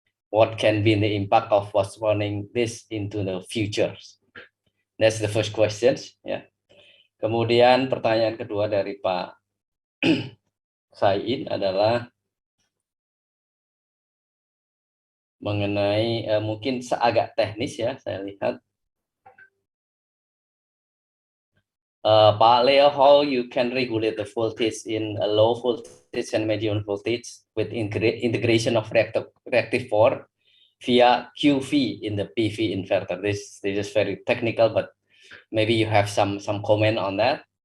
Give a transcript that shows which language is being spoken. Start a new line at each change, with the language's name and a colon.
English: What can be the impact of postponing this into the future? That's the first question.
Indonesian: Ya. Kemudian pertanyaan kedua dari Pak Said adalah mengenai mungkin agak teknis ya, saya lihat.
English: Pak Leo, how you can regulate the voltage in a low voltage and medium voltage with integration of reactive power via QV in the PV inverter? This is very technical, but maybe you have some comment on that.